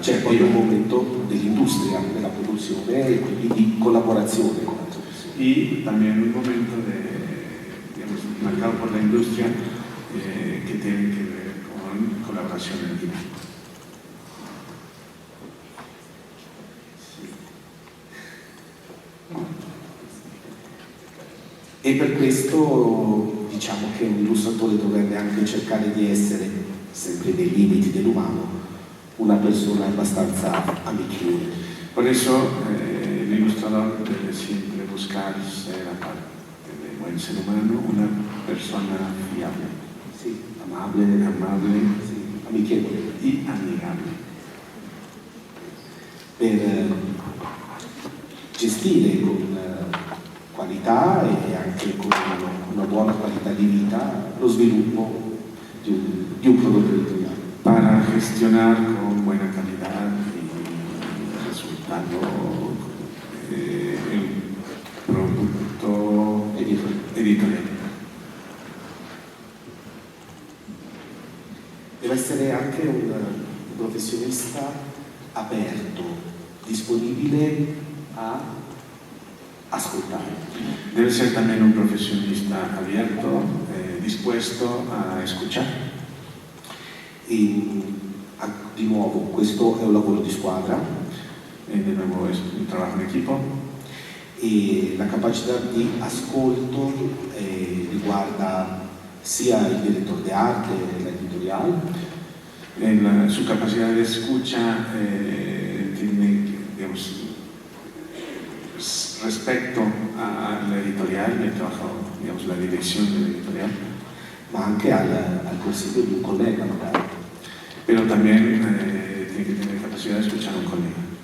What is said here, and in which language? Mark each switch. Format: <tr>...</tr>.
<it>c'è poi un momento dell'industria, della produzione e quindi di collaborazione con altre persone.</it> <es>y también un momento digamos, marcado por la industria que tiene que ver con colaboración en equipo.</es> <it>E per questo diciamo che un illustratore dovrebbe anche cercare di essere, sempre nei limiti dell'umano, una persona abbastanza amichevole.</it> <es>Por eso el ilustrador debe siempre buscar ser, aparte de buen ser humano, una persona fiable,</es> <it>Sì, amabile, sì, amichevole,</it> <es>y amigable,</es> <it>per gestire con qualità e anche con una buona qualità di vita lo sviluppo di un prodotto editoriale.</it> <es>para gestionar con buena calidad y resultado el producto editorial.</es> <it>Deve essere anche un professionista aperto, disponibile a ascoltare.</it> <es>Debe ser también un profesionista abierto, dispuesto a escuchar.</es> <it>E di nuovo, questo è un lavoro di squadra</it> <es>De nuevo es un trabajo en equipo</es> <it>e la capacità di ascolto riguarda sia il direttore d'arte, l'editoriale,</it> <es>su capacidad de escucha tiene, digamos, respecto a la editorial, el trabajo, digamos, la dirección de la editorial,</es> <it>ma anche al consiglio di un collega magari.</it> <es>pero también tiene que tener capacidad de escuchar a un colega.</es>